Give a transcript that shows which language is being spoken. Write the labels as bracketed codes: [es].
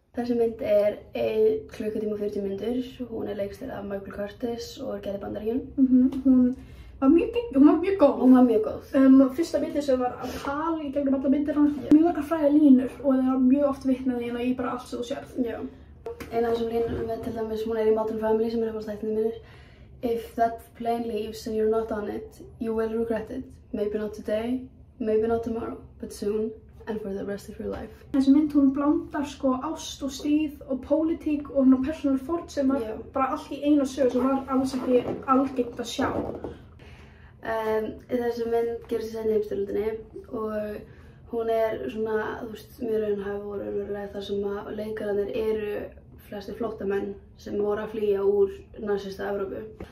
[is] Þessi mynd er 1 klukkutíma og 40 mínútur. Hún er leikstýrð af Michael Curtis og er gerð í Bandaríkjunum. Hún var mjög góð. Hún var mjög góð. Fyrsta myndin sem var að tala í gegnum alla myndirna. Mjög margar frægar línur og það var mjög oft vitnað í hana í bara allt sem þú sérð. Já. Eina af þessum línum er til dæmis, hún er í Modern Family sem er uppáhaldsþættinum mínir. [en] If that plane leaves and you're not on it, you will regret it. Maybe not today, maybe not tomorrow, but soon and for the rest of your life. [is] Þessi mynd hún blandar sko ást og stríð og pólitík og hún persónuleg fórn sem var bara allt í einu sögu sem var alls ekki algengt að sjá. Þessi mynd gerist í seinni heimsstyrjöldinni og hún er svona, þú veist, mjög raunhæf og raunveruleg þar sem að leikararnir eru flestir flóttamenn sem voru að flýja úr nasista Evrópu.